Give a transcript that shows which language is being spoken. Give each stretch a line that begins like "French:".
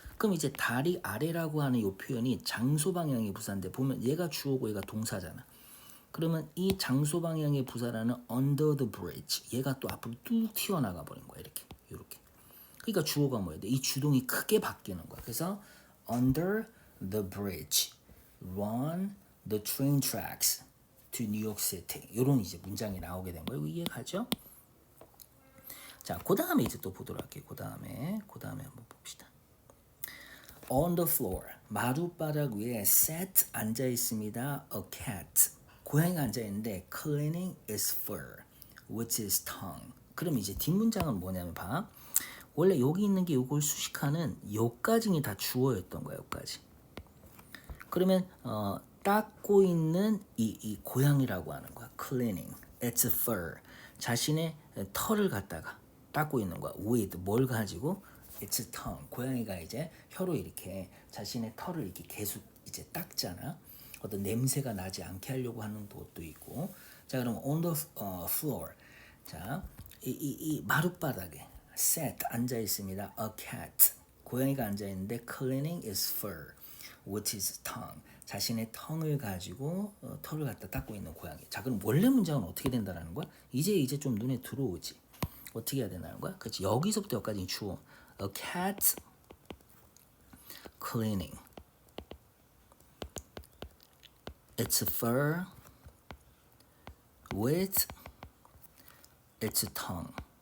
Korean: 그럼 이제 다리 아래라고 하는 이 표현이 장소 방향의 부사인데 보면 얘가 주어고 얘가 동사잖아. 그러면 이 장소 방향의 부사라는
English: under the bridge
Korean: 얘가 또 앞으로 뚝 튀어나가 버린 거야. 이렇게. 그러니까 주어가 뭐야 돼? 이 주동이 크게 바뀌는 거야. 그래서
English: under the bridge run the train tracks to New York City.
Korean: 이런 이제 문장이 나오게 된 거예요. 이해가죠? 자, 그 다음에 이제 또 보도록 할게요. 그 다음에 한번 봅시다.
English: On the floor
Korean: 마룻바닥 위에
English: sat
Korean: 앉아 있습니다.
English: A cat
Korean: 고양이가 앉아 있는데
English: cleaning its fur with its tongue.
Korean: 그럼 이제 뒷문장은 뭐냐면 봐. 원래 여기 있는 게 요걸 수식하는 요까지는 다 주어였던 거야. 요까지. 그러면 닦고 있는 이 고양이라고 하는 거야.
English: cleaning its fur
Korean: 자신의 털을 갖다가 닦고 있는 거야. with 뭘 가지고
English: its tongue
Korean: 고양이가 이제 혀로 이렇게 자신의 털을 이렇게 계속 이제 닦잖아. 어떤 냄새가 나지 않게 하려고 하는 것도 있고. 자, 그럼
English: on the floor
Korean: 자, 이 마룻바닥에
English: sat
Korean: 앉아 있습니다.
English: A cat
Korean: 고양이가 앉아 있는데
English: cleaning its fur with its tongue
Korean: 자신의 tongue을 가지고 털을 갖다 닦고 있는 고양이. 자, 그럼 원래 문장은 어떻게 된다라는 거야? 이제 좀 눈에 들어오지. 어떻게 해야 되나는 거야? 그렇지. 여기서부터 여기까지 주어.
English: A cat cleaning its fur with its tongue.